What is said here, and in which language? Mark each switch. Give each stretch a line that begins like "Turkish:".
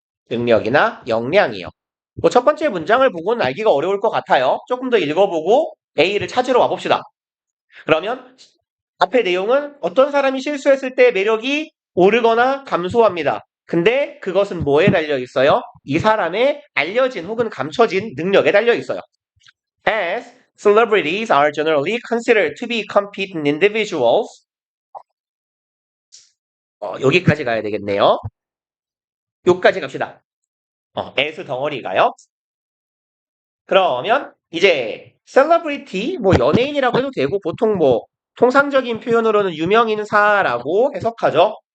Korean: 능력이나 역량이요. 뭐 첫 번째 문장을 보고는 알기가 어려울 것 같아요. 조금 더 읽어보고 A를 찾으러 와봅시다. 그러면 앞의 내용은 어떤 사람이 실수했을 때 매력이 오르거나 감소합니다. 근데 그것은 뭐에 달려 있어요? 이 사람의 알려진 혹은 감춰진 능력에 달려 있어요.
English: As celebrities are generally considered to be competent individuals.
Korean: 여기까지 가야 되겠네요. 여기까지 갑시다. as 덩어리가요. 그러면 이제 celebrity 뭐 연예인이라고 해도 되고 보통 뭐 통상적인 표현으로는 유명인사라고 해석하죠.